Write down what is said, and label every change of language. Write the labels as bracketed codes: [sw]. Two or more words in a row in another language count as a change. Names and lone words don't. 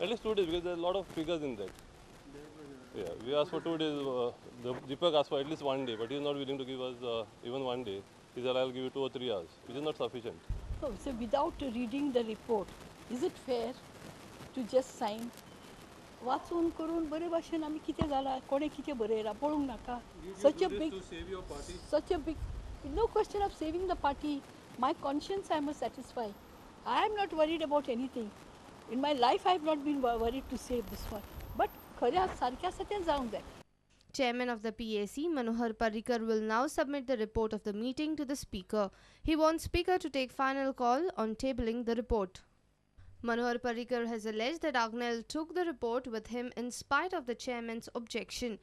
[en] At least 2 days, because there are a lot of figures in that. Yeah, we asked for 2 days. Deepak asked for at least 1 day, but he is not willing to give us even 1 day. He said, I'll give you 2 or 3 hours, which is not sufficient. Oh, so without reading the report, is it fair to just sign? [kok] वाचून करून बरे भाशेन आमी कितें जाला कोणे कितें बरयला पळोवंक नाका [en] such a big no question of saving the party. My conscience I must satisfy. I am not worried about anything. In my life I have not been worried to save this one. [kok] But खऱ्या सारक्या सत्यान जावंक जाय. [en] Chairman of the PAC, Manohar Parrikar, will now submit the report of the meeting to the Speaker. He wants Speaker to take final call on tabling the report. Manohar Parrikar has alleged that Agnel took the report with him in spite of the chairman's objection.